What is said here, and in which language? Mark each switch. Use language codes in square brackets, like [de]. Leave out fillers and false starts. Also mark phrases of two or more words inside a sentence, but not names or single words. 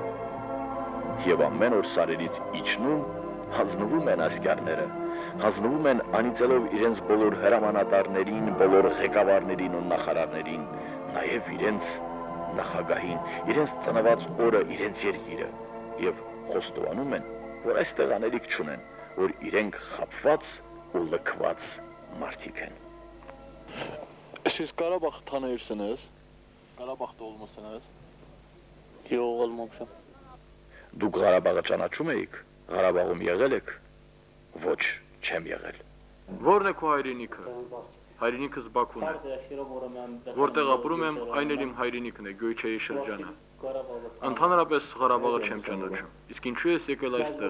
[hy] Եվ ամեն օր սարերից իջնում, հանձնվում են ասկյարները, հանձնվում են անիծելով իրենց բոլոր հրամանատարներին, բոլոր ղեկավարներին ու նախարարներին, նաև իրենց նախագահին, իրենց ծնված օրը, իրենց երկիրը, եւ խոստովանում են, որ այս տղաներիք չունեն, որ իրենք խաբված ու լքված մարդիկ են։ [az] Siz Qarabağ tanıyırsınız? Qarabağda olmusunuz? Yox, olmamışam. [hy] Դուք Ղարաբաղը ճանաչում եք? Ղարաբաղում եղել եք? Ոչ, չեմ եղել։ Որն է քո հայրենիքը? Հայրենիքս Բաքուն է։ Որտեղ ապրում եմ, այն էլ իմ հայրենիքն է, Գյոյչեի շրջանը։ Ընդհանրապես Ղարաբաղը չեմ ճանաչում։ Իսկ ինչու ես եկել այստեղ?